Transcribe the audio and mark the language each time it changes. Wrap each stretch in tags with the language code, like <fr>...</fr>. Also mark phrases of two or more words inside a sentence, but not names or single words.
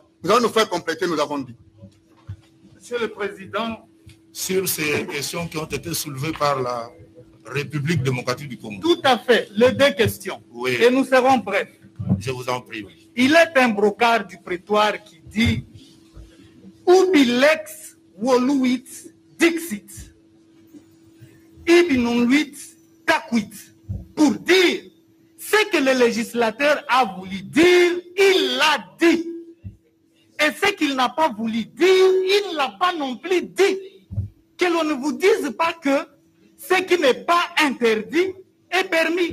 <fr>Nous allons nous faire compléter, nous avons dit. Monsieur le Président, sur ces questions qui ont été soulevées par la République démocratique du Congo. Tout à fait, les deux questions. Oui. Et nous serons brefs. Je vous en prie. Il est un brocard du prétoire qui dit</fr> <la>Ubi lex voluit dixit, ibi non luit caquit.</la> <fr>Pour dire, Ce que le législateur a voulu dire, il l'a dit. Et ce qu'il n'a pas voulu dire, il ne l'a pas non plus dit. Que l'on ne vous dise pas que ce qui n'est pas interdit est permis.</fr>